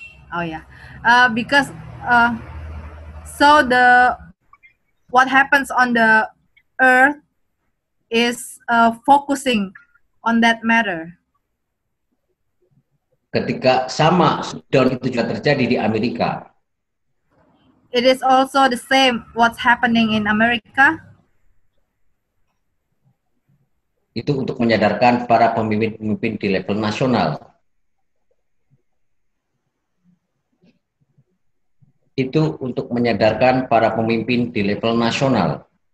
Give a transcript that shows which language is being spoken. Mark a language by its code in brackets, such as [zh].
[id] Oh ya, [en] because so what happens on the earth is focusing on that matter. [id] Ketika sama down itu juga terjadi di Amerika. [en] It is also the same what's happening in America. [id] Itu untuk menyadarkan para pemimpin-pemimpin di level nasional. Itu untuk menyadarkan para pemimpin di level nasional.